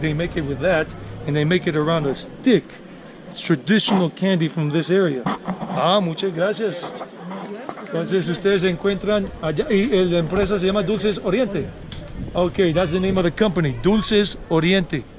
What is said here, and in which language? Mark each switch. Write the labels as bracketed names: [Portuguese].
[English] They make it with that, and they make it around a stick. It's traditional candy from this area. [Spanish] Ah, muchas gracias. Entonces ustedes se encuentran allá y la empresa se llama Dulces Oriente. [English] Okay, that's the name of the company, Dulces Oriente.